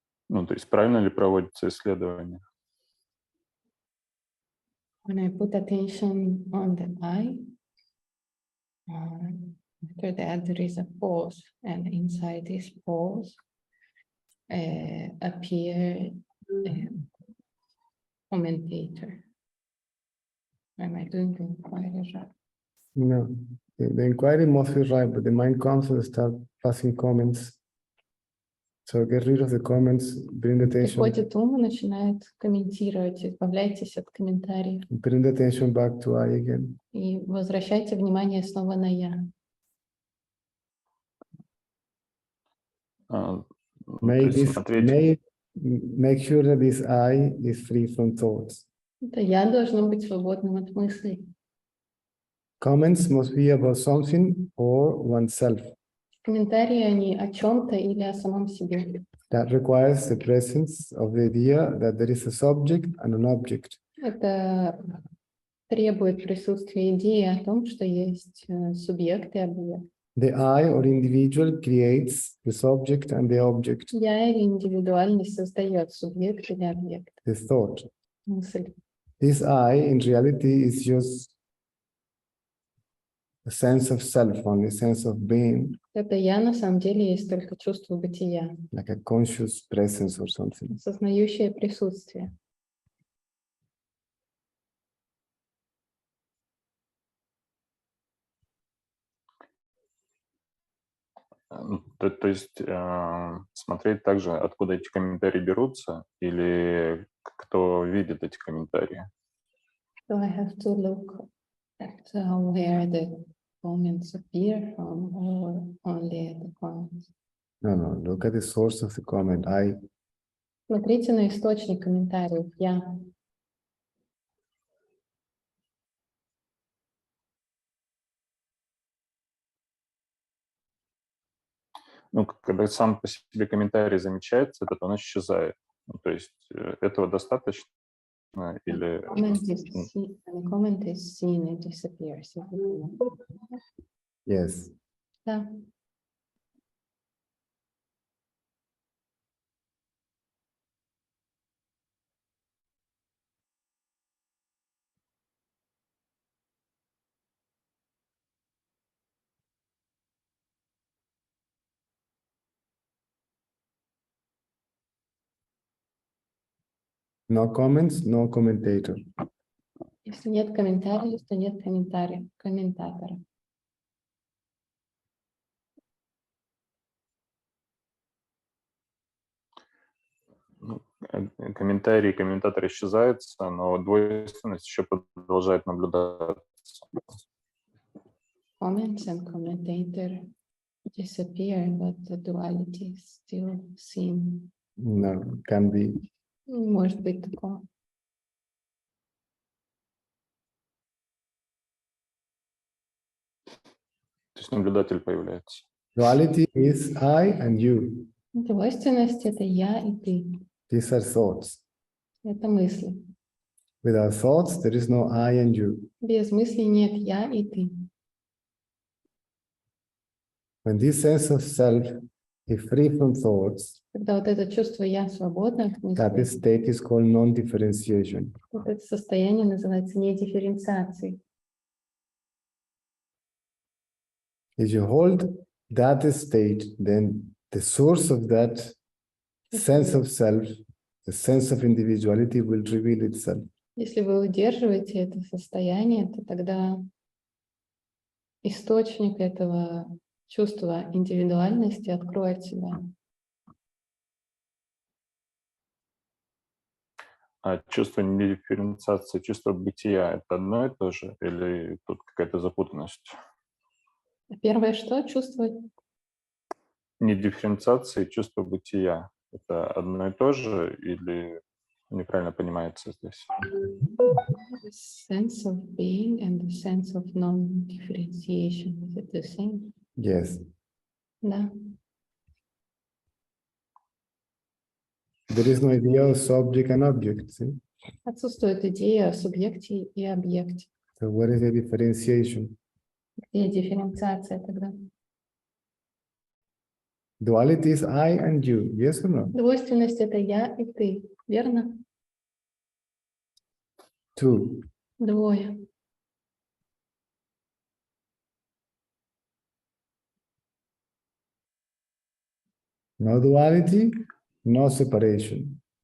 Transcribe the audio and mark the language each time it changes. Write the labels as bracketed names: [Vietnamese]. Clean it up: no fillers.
[Russian] То есть правильно ли проводится исследование? [English] When I put attention on the I, after that there is a pause, and inside this pause appear a commentator. Am I doing the inquiry right? No, the inquiry mostly right, but the mind comes and start passing comments. So get rid of the comments, bring the attention, [Russian] Приходит ум и начинает комментировать, избавляйтесь от комментариев [English] bring the attention back to I again. [Russian] и возвращайте внимание снова на я. То [English] Make [Russian] есть смотреть, [English] make sure that this I is free from thoughts. [Russian] Это я должно быть свободным от мыслей. [English] Comments must be about something or oneself. [Russian] Комментарии, они о чем-то или о самом себе. [English] That requires the presence of the idea that there is a subject and an object. [Russian] Это требует присутствия идеи о том, что есть субъект и объект. [English] The I or individual creates the subject and the object, [Russian] Я или индивидуальность создает субъект или объект. [English] the thought. [Russian] Мысль. [English] This I in reality is just a sense of self, only a sense of being, [Russian] Это я на самом деле есть только чувство бытия, [English] like a conscious presence or something. [Russian] осознающее присутствие. то есть смотреть также, откуда эти комментарии берутся, или кто видит эти комментарии. [English] So I have to look at where the comments appear from, or only at the comments. No, look at the source of the comment. I, [Russian] Смотрите на источник комментариев. Я. Когда сам по себе комментарий замечается, то он исчезает. То есть этого достаточно или... [English] The comment is seen, it disappears. yes. [Russian] Да. [English] No comments, no commentator. [Russian] Если нет комментариев, то нет комментатора. Комментарии, комментатор исчезается, но двойственность еще продолжает наблюдаться. [English] Comments and commentator disappear, but the duality is still seen. No, can be. [Russian] Может быть такое. То есть наблюдатель появляется. [English] Duality is I and you. [Russian] Двойственность — это я и ты. [English] These are thoughts. [Russian] Это мысли. [English] Without thoughts, there is no I and you. [Russian] Без мыслей нет я и ты. [English] When this sense of self is free from thoughts, [Russian] Когда вот это чувство я свободно от [English] that [Russian] мыслей, [English] state is called non-differentiation. [Russian] вот это состояние называется недифференциацией. [English] If you hold that state, then the source of that sense of self, the sense of individuality will reveal itself. [Russian] Если вы удерживаете это состояние, то тогда источник этого чувства индивидуальности откроет себя. А чувство недифференциации, чувство бытия — это одно и то же? Или тут какая-то запутанность? Первое, что чувствовать? Не дифференциация и чувство бытия. Это одно и то же или неправильно понимается здесь? [English] The sense of being and the sense of non-differentiation. Is it the same? Yes. [Russian] Да. [English] There is no idea of subject and object. See? [Russian] Отсутствует идея о субъекте и объекте. [English] So what is the differentiation? [Russian] Где дифференциация тогда? [English] Duality is I and you, yes or no? [Russian] Двойственность — это я и ты, верно? [English] Two. [Russian] Двое. [English] No duality, no separation.